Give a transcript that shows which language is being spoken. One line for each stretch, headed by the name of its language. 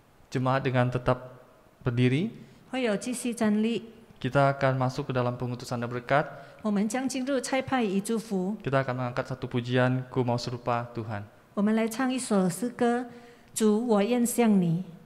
Indonesian: Jemaat dengan tetap berdiri,
Chinese: 会有继续站立。
Indonesian: Kita akan masuk ke dalam pengutusan dan berkat.
Chinese: 我们将进入差派与祝福。
Indonesian: Kita akan mengangkat satu pujian, Ku Mau Serupa Tuhan.
Chinese: 我们来唱一首诗歌：主，我愿像你。